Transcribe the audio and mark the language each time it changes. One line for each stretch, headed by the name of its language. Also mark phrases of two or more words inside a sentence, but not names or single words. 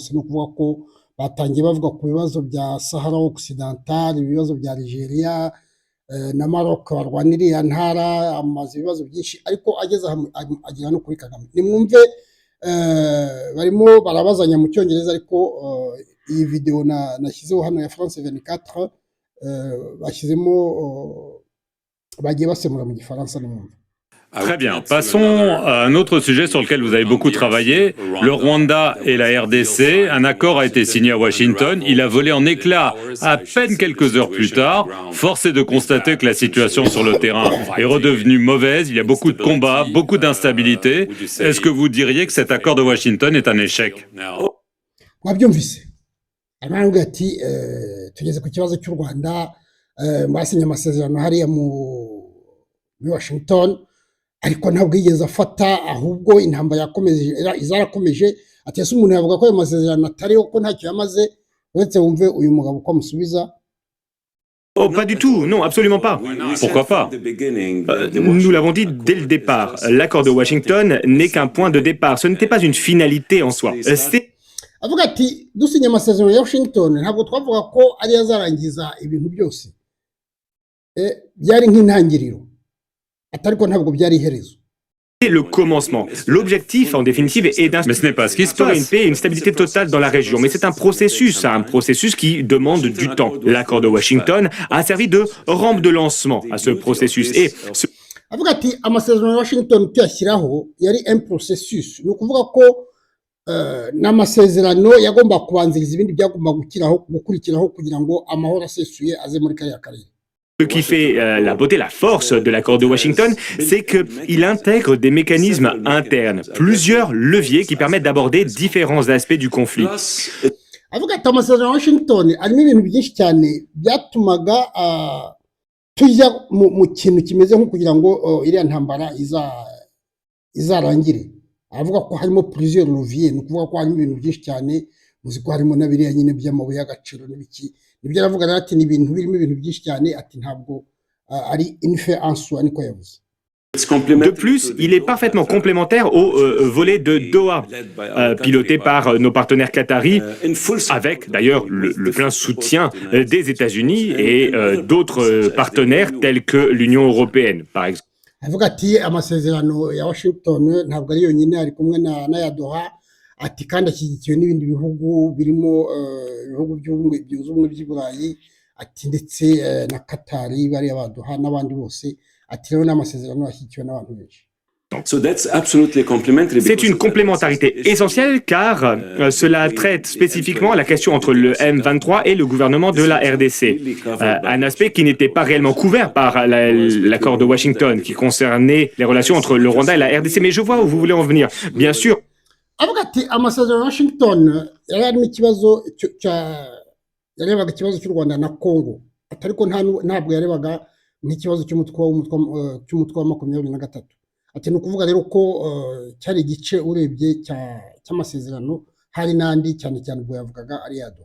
Kinyarwanda: No kuvuga ko batangiye bavuga ku bibazo bya Sahara Occidental, ibibazo bya Nigeria na Maroc barwanira iya ntara, amaze ibibazo byinshi, ariko ageze agira no kuri Kagame. Nimwumve barimo barabazanya mu cyongereza, ariko iyi video nashyizeho hano ya France 24 bashyizemo bagiye basemura mu gifaransa. Nimwumve.
French: Très bien. Passons à un autre sujet sur lequel vous avez beaucoup travaillé, le Rwanda et la RDC. Un accord a été signé à Washington. Il a volé en éclats à peine quelques heures plus tard. Force est de constater que la situation sur le terrain est redevenue mauvaise. Il y a beaucoup de combats, beaucoup d'instabilité. Est-ce que vous diriez que cet accord de Washington est un échec?
Kinyarwanda: Mwabyumvise. Aravuga ati tugeze ku kibazo cy'u Rwanda, basinye amasezerano hariya muri Washington, ariko ntabwo yigeze afata, ahubwo intambara yakomeje izarakomeje. Ati ese umuntu yavuga ko ayo masezerano atariho ko ntacyo yamaze? Uretse wumve uyu mugabo uko amusubiza.
French: Oh, pas du tout, non, absolument pas. Pourquoi pas? Nous l'avons dit dès le départ, l'accord de Washington n'est qu'un point de départ, ce n'était pas une finalité en soi.
Kinyarwanda: avuga ati dusinye amasezerano ya Washington ntabwo twavuga ko ari azarangiza ibintu byose byari nk'intangiriro atariko ntabwo byari iherezo.
French: Le commencement. L'objectif, en définitive, est Mais ce n'est pas ce qui se d'instaurer une passe. paix et une stabilité totale dans la région. Mais c'est un processus qui demande du temps. L'accord de Washington a servi de rampe de lancement à ce processus. Et
Kinyarwanda: avuga ati amasezerano ya Washington tuyashyiraho yari
French: un processus,
Kinyarwanda: ni ukuvuga ko n'amasezerano yagomba kubanziriza ibindi byagomba gukurikiraho kugira ngo amahoro asesuye aze muri kariya karere.
French: ce qui fait la beauté, la force de l'accord de Washington, c'est qu'il intègre des mécanismes internes, plusieurs leviers qui permettent d'aborder différents aspects du conflit.
Kinyarwanda: avuga ati amasezerano ya Washington arimo ibintu byinshi cyane byatumaga tujya mu kintu kimeze nko kugira ngo iriya ntambara izarangire. avuga ko harimo
French: plusieurs leviers,
Kinyarwanda: ni ukuvuga ko harimo ibintu byinshi cyane, muzi ko harimo na biriya nyine by'amabuye y'agaciro n'ibiki. nibyo aravuga rero ati ni ibintu birimo ibintu byinshi cyane, ati ntabwo ari
French: une fin en soi,
Kinyarwanda: niko yavuze.
French: De plus, il est parfaitement complémentaire au volet de Doha, piloté par nos partenaires qataris, avec d'ailleurs le plein soutien des États-Unis et d'autres partenaires tels que l'Union européenne, par exemple.
Kinyarwanda: avuga ati amasezerano ya Washington ntabwo ari yonyine, ari kumwe n'aya Doha, ati kandi ashyigikiwe n'ibindi bihugu birimo ibihugu byunze ubumwe by'i Burayi, ati ndetse na Katari bariya ba Doha n'abandi bose, ati rero n'amasezerano ashyigikiwe n'abantu benshi.
French: C'est une complémentarité essentielle car cela traite spécifiquement la question entre le M23 et le gouvernement de la RDC. Un aspect qui n'était pas réellement couvert par l'accord de Washington, qui concernait les relations entre le Rwanda et la RDC. Mais je vois où vous voulez en venir. Bien sûr.
Kinyarwanda: avuga ati amasezerano ya Washington yari arimo ikibazo yarebaga ikibazo cy'u Rwanda na Congo, ariko ntabwo yarebaga nk'ikibazo cy'umutwe wa 23. ati ni ukuvuga rero ko cyari igice urebye cy'amasezerano, hari n'andi cyane cyane ubwo yavugaga ari yado.